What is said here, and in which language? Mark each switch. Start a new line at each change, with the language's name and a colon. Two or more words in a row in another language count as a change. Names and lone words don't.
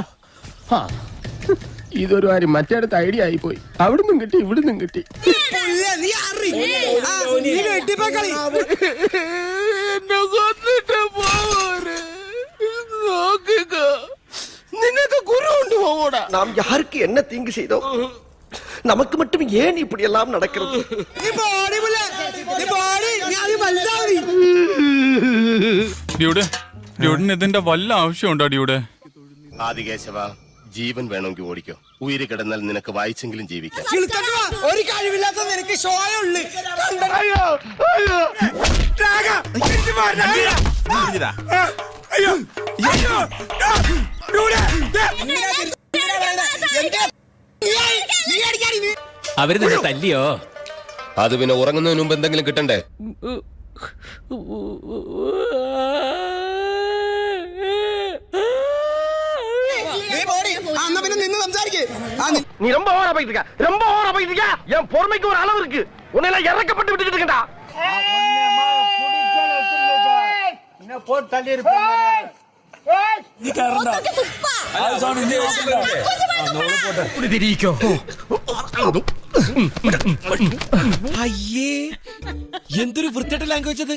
Malayalam: ഇതൊരു കാര്യം മറ്റേടത്ത് ഐഡിയ ആയി പോയി. അവിടുന്നും കിട്ടി ഇവിടുന്നും കിട്ടി. നിനക്ക് കുരു കൊണ്ടുപോകൂടാ.
Tamil: நாம் யாருக்கு என்ன தீங்கு செய்தோம்? நமக்கு மட்டும் ஏன் இப்படி எல்லாம் நடக்கிறது?
Malayalam: ഇതിന്റെ വല്ല ആവശ്യമുണ്ടോ ഡ്യൂഡ്? ആദികേശവ, ജീവൻ വേണമെങ്കിൽ ഓടിക്കോ. ഉയിര് കിടന്നാൽ നിനക്ക് വായിച്ചെങ്കിലും ജീവിക്കാം. ഒരു കഴിവില്ലാത്ത നിനക്ക് ഷോയുള്ളു. അവര് നിന്നെ തല്ലിയോ? അത് പിന്നെ ഉറങ്ങുന്നതിന് മുമ്പ് എന്തെങ്കിലും കിട്ടണ്ടേ?
Tamil: நீ ரொம்ப ஓவரா போயிட்டு என் பொறுமைக்கு ஒரு அளவு இருக்கு. உன்னை இறக்கப்பட்டு விட்டுக்கிட்டு இருக்கா.
Malayalam: അയ്യേ, എന്തൊരു വൃത്തിയുടെ ലാംഗ്വേജ് അത്.